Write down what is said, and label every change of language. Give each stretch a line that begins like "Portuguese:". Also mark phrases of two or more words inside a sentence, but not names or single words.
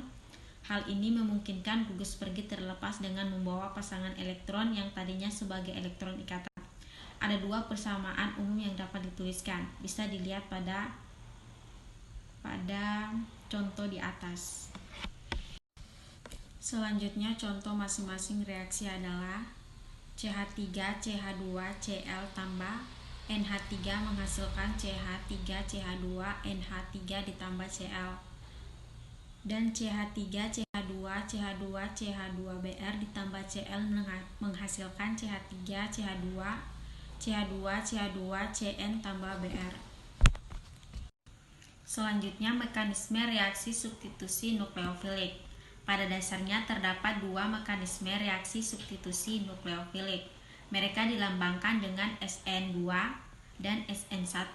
Indonesian: Hal ini memungkinkan gugus pergi terlepas dengan membawa pasangan elektron yang tadinya sebagai elektron ikatan. Ada 2 persamaan umum yang dapat dituliskan. Bisa dilihat pada contoh di atas. Selanjutnya contoh masing-masing reaksi adalah CH3 CH2 Cl tambah NH3 menghasilkan CH3 CH2 NH3 ditambah Cl. Dan CH3 CH2 CH2 CH2Br ditambah Cl menghasilkan CH3 CH2 CH2 CH2 Cn tambah Br. Selanjutnya mekanisme reaksi substitusi nukleofilik. Pada dasarnya terdapat 2 mekanisme reaksi substitusi nukleofilik. Mereka dilambangkan dengan SN2 dan SN1.